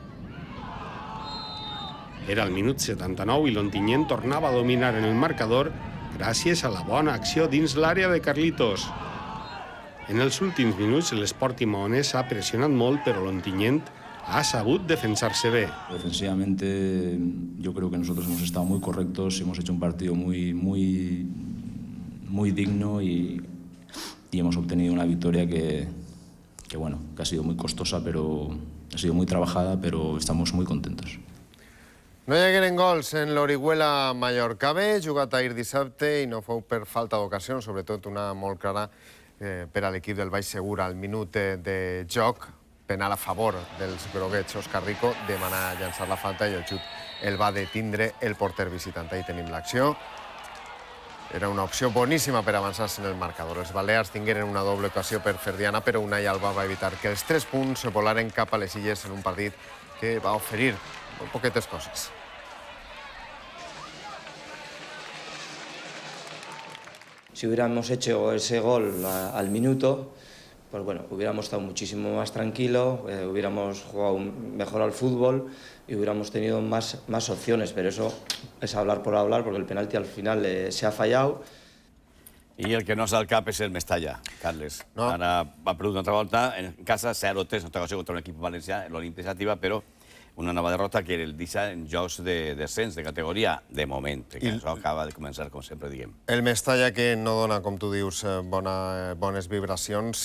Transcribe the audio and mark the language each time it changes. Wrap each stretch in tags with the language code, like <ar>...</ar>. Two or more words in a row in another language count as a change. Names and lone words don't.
<ca>Era el minut 79 i l'Ontinyent tornava a dominar en el marcador gràcies a la bona acció dins l'àrea de Carlitos. En els últims minuts l'Sporting Maonès ha pressionat molt, però l'Ontinyent ha sabut defensar-se bé.</ca> <es>Defensivamente yo creo que nosotros hemos estado muy correctos, hemos hecho un partido muy digno y hemos obtenido una victoria que ha sido muy costosa, pero ha sido muy trabajada, pero estamos muy contentos.</es> <ca>No hi hagueren gols en l'Orihuela Mallorca B, jugat ahir dissabte i no fou per falta d'ocasions, sobretot una molt clara per a l'equip del Baix Segur al minut de joc, penal a favor dels groguets. Òscar Rico demana llançar la falta i el xut el va detindre el porter visitant. Ahí tenim l'acció. Era una opció boníssima per avançar-se en el marcador. Els balears tingueren una doble ocasió per Ferdiana, però Unai Alba va evitar que els 3 punts volaren cap a les Illes en un partit que va oferir</ca> <es>muy poquetes cosas. Si hubiéramos hecho ese gol al minuto, pues bueno, hubiéramos estado muchísimo más tranquilos, hubiéramos jugado mejor al fútbol y hubiéramos tenido más opciones, pero eso es hablar por hablar, porque el penalti al final se ha fallado.</es> <ca>I el que no sal cap és el Mestalla, Carles. Ara va perdut una altra volta, en casa 0-3, una ocasió contra un equip valencià, l'Olímpic Xàtiva, però una nova derrota que el deixa en jocs de descens, de categoria, de moment, que això acaba de començar, com sempre diguem. El Mestalla que no dona, com tu dius, bones vibracions.</ca>